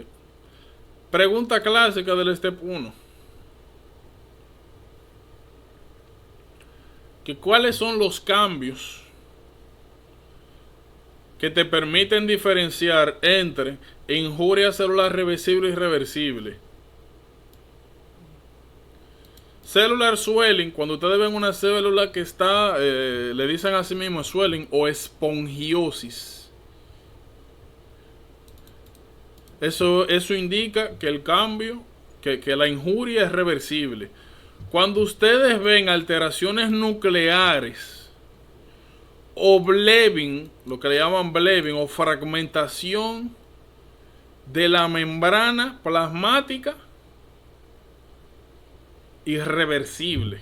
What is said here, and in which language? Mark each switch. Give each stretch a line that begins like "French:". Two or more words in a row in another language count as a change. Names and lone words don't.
Spanish: Pregunta clásica del step 1. ¿Cuáles son los cambios que te permiten diferenciar entre injuria celular reversible y irreversible?
English: Cellular swelling,
Spanish: cuando ustedes ven una célula que está, le dicen a sí mismo swelling o esponjiosis. Eso indica que el cambio, que la injuria es reversible. Cuando ustedes ven alteraciones nucleares o blebbing, lo que le llaman blebbing o fragmentación de la membrana plasmática, irreversible.